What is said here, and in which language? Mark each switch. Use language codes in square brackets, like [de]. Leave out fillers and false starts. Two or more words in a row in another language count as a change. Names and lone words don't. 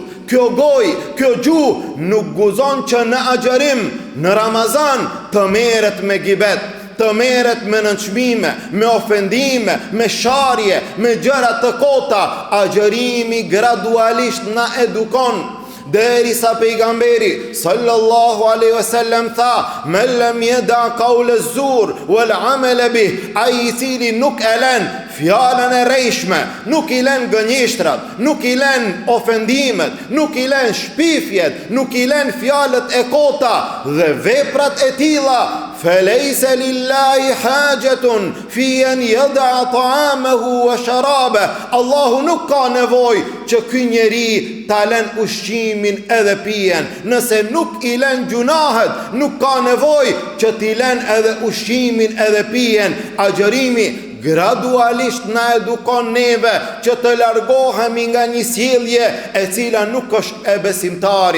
[sq] Kjo gojë, kjo gjuhë nuk guzon që në agjërim, në Ramazan të merret me gibet, të merret me nënçmime, me ofendime, me sharje, me gjëra të kota. Agjërimi gradualisht na edukon, derisa pejgamberi [ar] صلى الله عليه وسلم tha, "من لم يدع قول الزور والعمل به", [sq] ai i cili nuk e lën fjalën e rrejshme, nuk i lën gënjeshtrat, nuk i lën ofendimet, nuk i lën shpifjet, nuk i lën fjalët e kota dhe veprat e tilla. [ar] فليس لله حاجة في أن يدع طعامه وشرابه. [sq] Allahu nuk ka nevojë që ky njeri ta lën ushqimin edhe pijen. Nëse nuk i lën gjunahet, nuk ka nevojë që t'i lën edhe ushqimin edhe pijen. Agjërimi gradualisht na edukon neve që të largohemi nga një sjellje e cila nuk është e besimtarit.